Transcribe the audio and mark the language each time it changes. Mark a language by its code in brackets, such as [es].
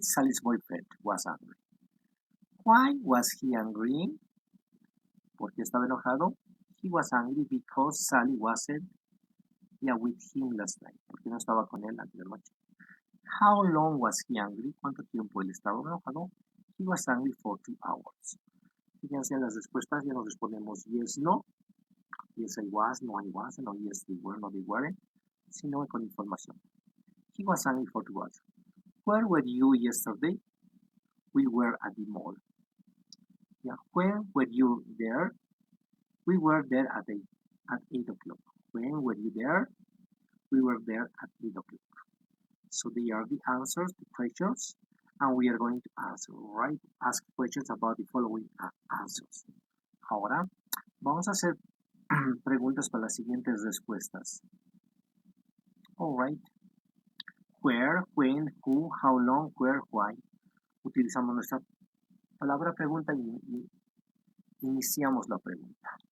[en] Sally's boyfriend was angry. Why was he angry? [es] ¿Por qué estaba enojado? [en] He was angry because Sally wasn't with him last night. [es] Porque no estaba con él antes de la noche. [en] How long was he angry? [es] ¿Cuánto tiempo él estaba enojado? [en] He was angry for 2 hours. [es] Fíjense en las respuestas, ya nos respondemos yes, no. [en] Yes, I was, no, I wasn't, o yes, they were, no, they weren't. [es] Sino con información. [en] He was angry for 2 hours. Where were you yesterday? We were at the mall. Yeah. When were you there? We were there at 8 o'clock. When were you there? We were there at 8 o'clock. So they are the answers to questions, and we are going to answer, right? Ask questions about the following answers. [es] Ahora vamos a hacer preguntas para las siguientes respuestas. [en] All right. Where, when, who, how long, where, why. [es] Utilizamos nuestra palabra pregunta y iniciamos la pregunta.